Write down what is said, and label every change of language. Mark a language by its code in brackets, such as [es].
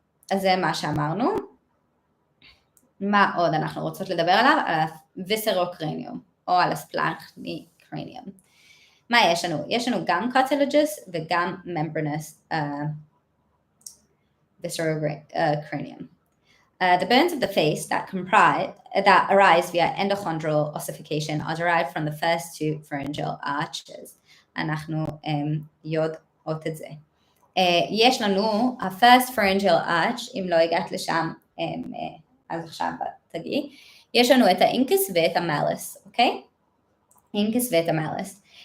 [he] אז זה מה שאמרנו. מה עוד אנחנו רוצות לדבר עליו? על הוויסרוקרניום, או על הספלנכני-קרניום. מה יש לנו? יש לנו גם cartilaginous וגם membranous viscerocranium. [en] The bones of the face that arise via endochondral ossification are derived from the first two pharyngeal arches. [he] אנחנו יודעות את זה. יש לנו ה-first pharyngeal arch, אם לא הגעת לשם, אז עכשיו תגיעי. יש לנו את האינקס ואת המלס, אוקיי? אינקס ואת המלס.